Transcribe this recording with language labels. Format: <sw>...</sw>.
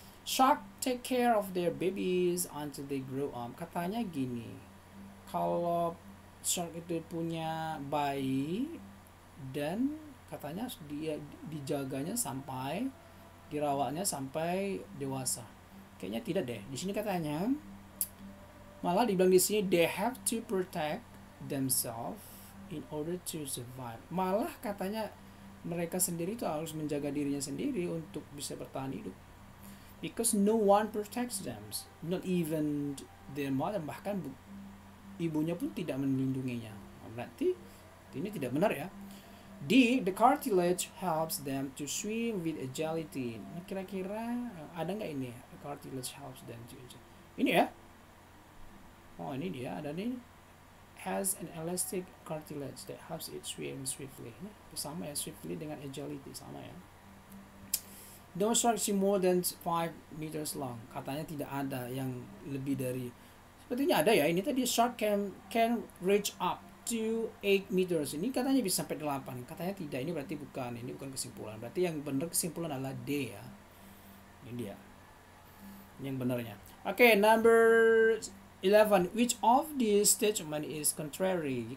<en>Shark take care of their babies until they grow up.</en> <id>Katanya gini, kalau shark itu punya bayi dan katanya dia dijaganya sampai dirawatnya sampai dewasa. Kayaknya tidak deh. Di sini katanya malah dibilang di sini</id> <en>they have to protect themselves in order to survive.</en> <id>Malah katanya mereka sendiri itu harus menjaga dirinya sendiri untuk bisa bertahan hidup.</id> <en>Because no one protects them, not even their mother,</en> <id>bahkan ibunya pun tidak melindunginya. Berarti ini tidak benar ya.</id> <en>D, the cartilage helps them to swim with agility.</en> <id>Nah, kira-kira ada nggak ini?</id> <en>The cartilage helps them to agility.</en> <id>Ini ya. Oh, ini dia ada nih.</id> <en>Has an elastic cartilage that helps it swim swiftly.</en> <id>Ini sama ya, swiftly dengan agility sama ya.</id> <en>No shark see more than 5 meters long.</en> <id>Katanya tidak ada yang lebih dari. Sepertinya ada ya. Ini tadi</id> <en>shark can reach up to 8 meters.</en> <id>Ini katanya bisa sampai 8. Katanya tidak. Ini berarti bukan. Ini bukan kesimpulan. Berarti yang benar kesimpulan adalah D ya. Ini dia. yang benarnya. Oke, number 11.</id> <en>Which of these statement is contrary?</en>